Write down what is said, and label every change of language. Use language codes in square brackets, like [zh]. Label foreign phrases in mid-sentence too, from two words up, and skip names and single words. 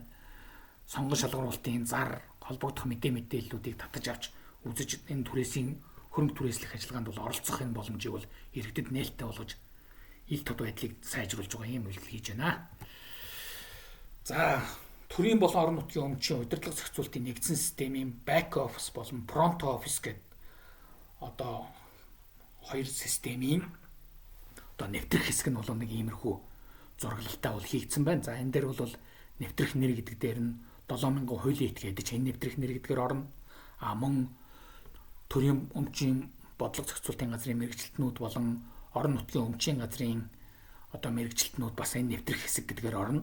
[mn] Сонгон шалгаруулалтын зар, холбогдох мэдээллүүдийг татаж авч үзэж энэ түрээсийн хөрөнгө түрээслэх ажиллагаанд бол оролцох энэ боломжийг бол иргэдэд нээлттэй болгож ил тод байдлыг сайжруулж байгаа юм үйлдэл хийж байна. За төрийн болон орон нутгийн өмчийн удирдлага зохицуулалтын нэгдсэн системийн [en] back office [mn] болон [en] front office [mn] гэдэг одоо хоёр системийн одоо нэвтрэх хэсэг нь бол нэг иймэрхүү зураглалтай бол хийгдсэн байна. За энэ дээр бол нэвтрэх нэр гэдэг дээр нь 7000 хуулийн этгээд ч энэ нэвтрэх нэр гэдгээр орно. Мөн төрийн өмчийн бодлого зохицуулалтын газрын мэргэжилтнүүд болон орон нутгийн өмчийн газрын одоо мэргэжилтнүүд бас энэ нэвтрэх хэсэг гэдгээр орно.